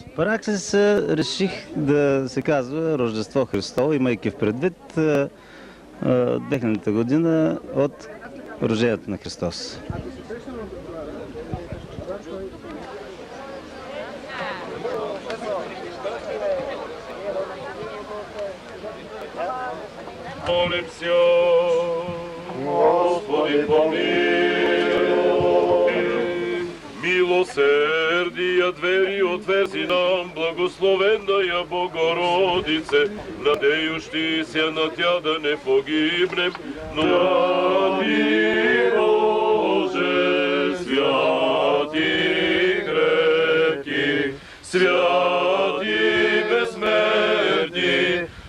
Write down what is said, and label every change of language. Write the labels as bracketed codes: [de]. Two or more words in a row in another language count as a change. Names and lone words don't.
[bg] Параклис реших да се казва Рождество Христово, имайки в предвид 2000-та година от рождението на Христос. Молим се, Господи, помилуй. [cu] Милосердия двери отверзи нам, благословенная Богородице, надеющи се на Тя да не погибнем, но святи Боже, святи крепки, святи безсмертни,